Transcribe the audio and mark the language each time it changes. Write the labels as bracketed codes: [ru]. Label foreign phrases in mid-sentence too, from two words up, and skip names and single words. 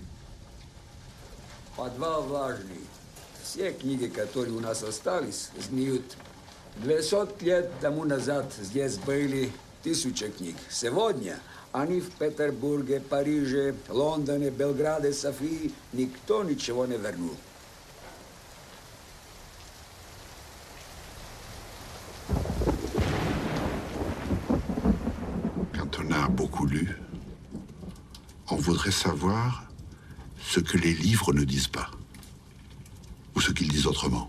[ru] Подвал влажный. Все книги, которые у нас остались, сгниют. 200 лет тому назад здесь были 1000 книг. Сегодня они в Петербурге, Париже, Лондоне, Белграде, Софии. Никто ничего не вернул. [fr] Quand on a beaucoup lu, on voudrait savoir ce que les livres ne disent pas, ou ce qu'ils disent autrement.